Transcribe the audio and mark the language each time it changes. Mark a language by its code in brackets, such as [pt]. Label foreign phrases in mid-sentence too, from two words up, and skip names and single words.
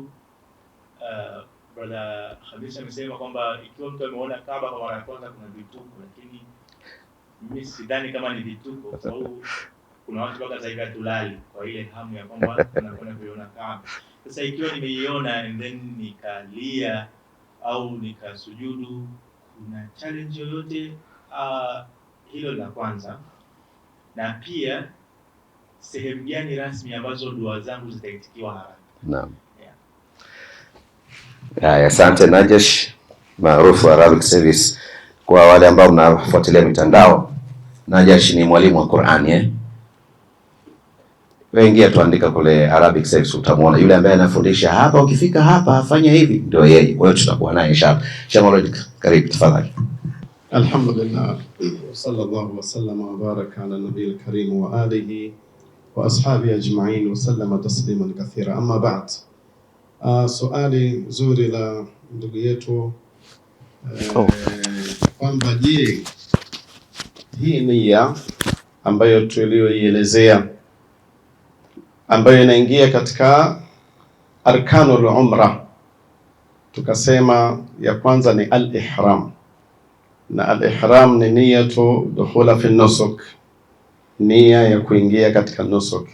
[sw] Brother Khamis amesema kwamba ikiwa mtu ameona Kaaba kwa mara ya kwanza kuna vituko, lakini mimi sidhani kama ni vituko, kwa sababu kuna watu mpaka sasa hivi hatulali kwa ile hamu ya kwamba tunakwenda kuiona Kaaba. Sasa ikiwa nimeiona [en] and then [sw] nikalia au nikasujudu, kuna challenge yoyote? Hilo la kwanza. Na pia sehemu gani rasmi ambazo dua zangu zitaitikiwa haraka? Naam. Asante Najesh, maarufu Arabic Service. Kwa wale ambao mnafuatilia mitandao, Najesh ni mwalimu wa Qur'ani Wengi tuandika kule Arabic Service, utamuona yule ambaye anafundisha hapa, ukifika hapa afanye hivi, ndio yeye. Wewe tutakuwa naye inshallah. Shamalodik, karibu tafadhali. [ar] الحمد لله صلى الله وسلم وبارك على النبي الكريم وآله وأصحابه أجمعين وسلم تسليما كثيرا. أما بعد. [sw] Swali zuri la ndugu yetu kwamba je, hii nia ambayo tulioielezea ambayo inaingia katika [ar] أركان العمرة, [sw] tukasema ya kwanza ni al-ihram, na al-ihram ni [ar] نية الدخول في النسك, [sw] nia ya kuingia katika nusuk.